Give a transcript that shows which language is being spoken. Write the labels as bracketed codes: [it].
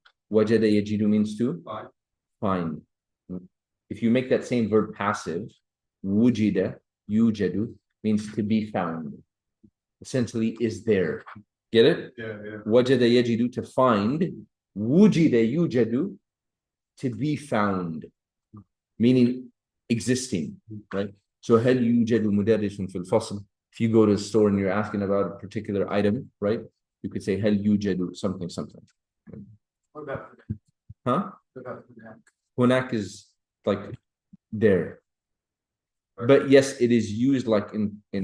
[ar] وجد يجد [en] means to find. If you make that same verb passive, [ar] وجد يوجد [en] means to be found. Essentially, is there. Get it? Yeah. [ar] وجد يجد, [en] to find. [ar] وجد يوجد, [en] to be found. Meaning, existing, right? [ar] So هل يوجد مدرس في الفصل? [en] If you go to the store and you're asking about a particular item, right? You could say [ar] هل يوجد [en] something something. What about Huh? what about Hunak? Hunak is like there. But yes, it is used like in